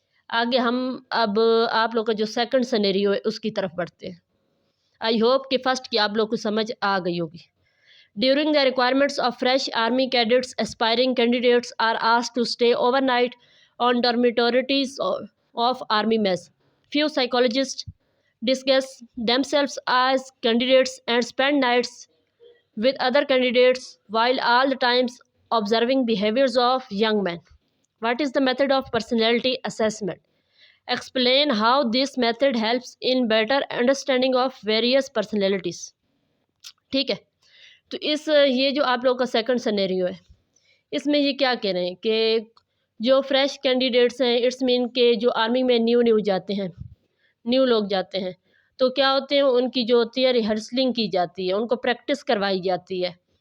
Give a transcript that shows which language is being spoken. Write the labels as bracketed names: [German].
[Hindi] आगे हम अब आप लोग का जो सेकंड सिनेरियो है उसकी तरफ बढ़ते हैं। [English] I hope [Hindi] कि फर्स्ट की आप लोग को समझ आ गई होगी। [English] During the requirements of fresh army cadets, aspiring candidates are asked to stay overnight on dormitories of army mess. Few psychologists discuss themselves as candidates and spend nights with other candidates while all the times observing behaviors of young men. What is the method of personality assessment? Explain how this method helps in better understanding of various personalities. [Hindi] ठीक है। तो ये जो आप लोगों का second scenario है, इसमें ये क्या कह रहे हैं कि जो फ्रेश कैंडिडेट्स हैं, इट्स मीन के जो आर्मी में न्यू जाते हैं, न्यू लोग जाते हैं, तो क्या होते हैं, उनकी जो होती है रिहर्सलिंग की जाती है, उनको प्रैक्टिस करवाई जाती है।